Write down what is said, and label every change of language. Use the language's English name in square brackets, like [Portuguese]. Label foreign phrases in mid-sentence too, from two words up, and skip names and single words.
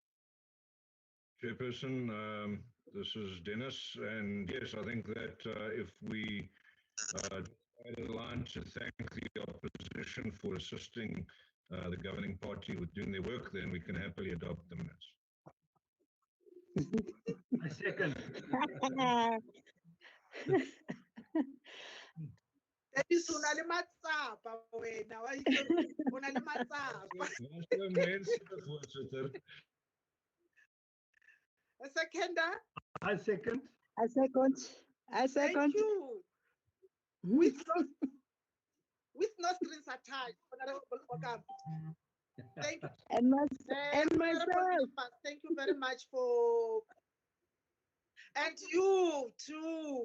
[English] Chairperson, this is Dennis, and yes, I think that if we decide a line to thank the opposition for assisting the governing party with doing their work, then we can happily adopt the minutes. I second. [Tswana] Dennis, una le matsapa wena, una le matsapa. [English] A seconder? I second. I second. I second. Thank you. With no strings attached, Honorable Ogam. Thank you. And myself. Thank you very much for, and you too.